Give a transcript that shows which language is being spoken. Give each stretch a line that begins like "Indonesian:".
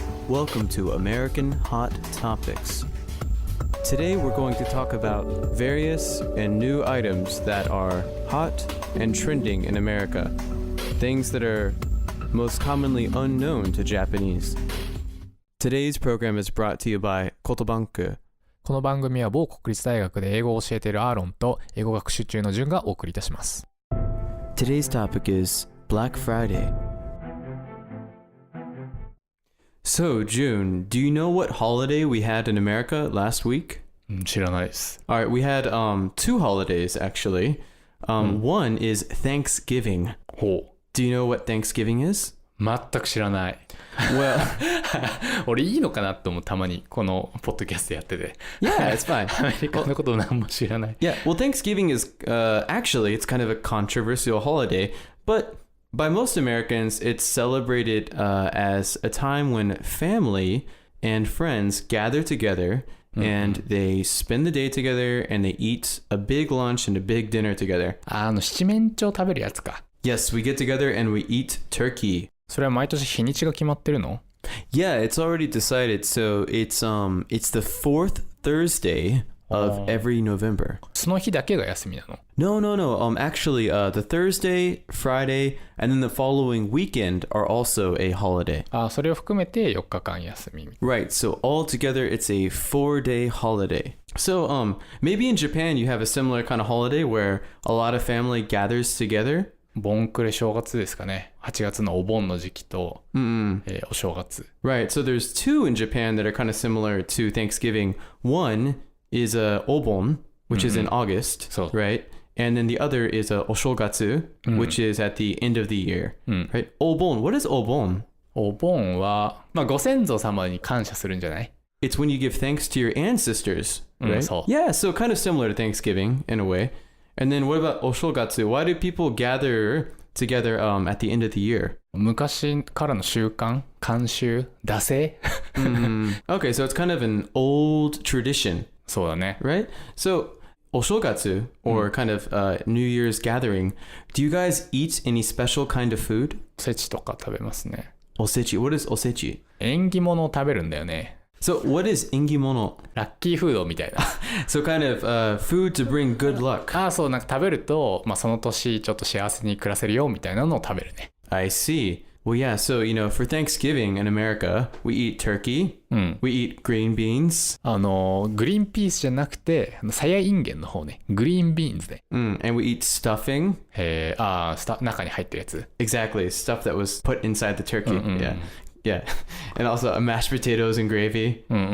English: Welcome to American Hot Topics. Today we're going to talk about various and new items that are hot and trending in America. Things that are most commonly unknown to Japanese. Today's program is brought to you by Kotobanku.
Japanese: この番組は某国立大学で英語を教えているアーロンと英語学習中のジュンがお送りいたします。
English: Today's topic is Black Friday. So, June, do you know what holiday we had in America last week?
Japanese: 知らないです。
English: All right, we had two holidays actually. One is Thanksgiving.
Japanese: ほう。
English: Do you know what Thanksgiving is?
Japanese: 全く知らない。
English: Well,
Japanese: 俺いいのかなと思う、たまにこのポッドキャストやってて。
English: Yeah, it's fine.
Japanese: アメリカのこと何も知らない。
English: Yeah, well, Thanksgiving is actually, it's kind of a controversial holiday, but by most Americans, it's celebrated as a time when family and friends gather together and they spend the day together and they eat a big lunch and a big dinner together.
Japanese: 七面鳥食べるやつか。
English: Yes, we get together and we eat turkey.
Japanese: それは毎年日にちが決まってるの？
English: Yeah, it's already decided. So it's the fourth Thursday of every November.
Japanese: その日だけが休みなの？
English: No. Actually, the Thursday, Friday, and then the following weekend are also a holiday.
Japanese: それを含めて4日間休み。
English: Right. So altogether, it's a 4-day holiday. So maybe in Japan you have a similar kind of holiday where a lot of family gathers together.
Japanese: 盆暮れ正月ですかね。 8月のお盆の時期と、お正月。
English: Right. So there's two in Japan that are kind of similar to Thanksgiving. One is Obon, which is in August, right? And then the other is Oshogatsu, which is at the end of the year, right? Obon, what is Obon?
Japanese: お盆は、ご先祖様に感謝するんじゃない？
English: It's when you give thanks to your ancestors, right?
Japanese: そう。
English: Yeah, so kind of similar to Thanksgiving in a way. And then what about Oshogatsu? Why do people gather together at the end of the year?
Japanese: 昔からの習慣、慣習、惰性
English: Okay, so it's kind of an old tradition.
Japanese: そうだね。
English: Right? So, Oshogatsu, or kind of New Year's gathering, do you guys eat any special kind of food?
Japanese: おせちとか食べますね。
English: Osechi. What is osechi?
Japanese: 縁起物を食べるんだよね。
English: So, what is ingimono?
Japanese: ラッキーフードみたいな。
English: So, kind of food to bring good luck.
Japanese: そう、なんか食べると、その年ちょっと幸せに暮らせるよみたいなのを食べるね。
English: I see. Well, yeah, so, for Thanksgiving in America, we eat turkey, we eat green beans.
Japanese: グリーンピースじゃなくて、さやいんげんの方ね。グリーンビーンズね。
English: And we eat stuffing.
Japanese: 中に入ってるやつ。
English: Exactly, stuff that was put inside the turkey. Yeah. And also mashed potatoes and gravy.